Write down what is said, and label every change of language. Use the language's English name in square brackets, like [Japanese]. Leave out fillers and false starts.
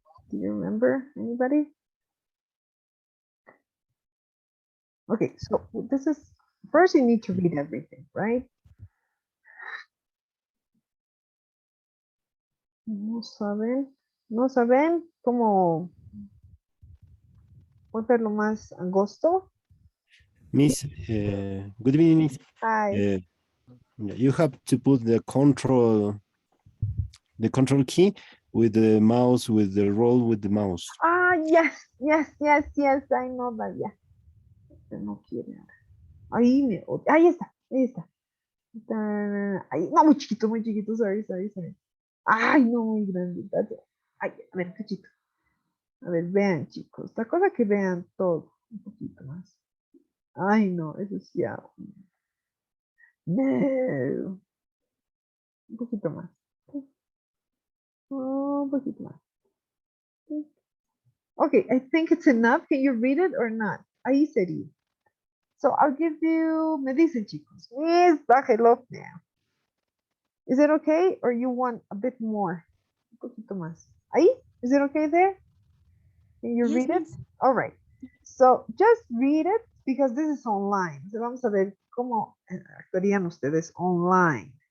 [English] Do you remember, anybody? Okay, so this is, first you need to read everything, right? [Spanish] No saben cómo volverlo más angosto. [English] Miss, good evening, Miss. Hi. You have to put the control key with the mouse, with the roll with the mouse. Ah, yes, I know that, yeah. [Spanish] Pero no quiere. Ahí está, ahí está. Ahí, no, muy chiquito, [English] sorry. [Spanish] Ay, no, muy grande. Ay, a ver, cachito. A ver, vean, chicos. La cosa que vean todo. Un poquito más. Ay, no, eso es ya. No. Un poquito más. Oh, un poquito más. [English] Okay, I think it's enough. Can you read it or not? [Spanish] Ahí sería. [English] So I'll give you, [Spanish] me dicen chicos, [English] Miss, [Spanish] bájelo [English] now. Is it okay or you want a bit more? [Spanish] Un poquito más. Ahí? [English] Is it okay there? Can you read it? All right. So just read it because this is online. [Spanish] So vamos a ver cómo actuarían ustedes online.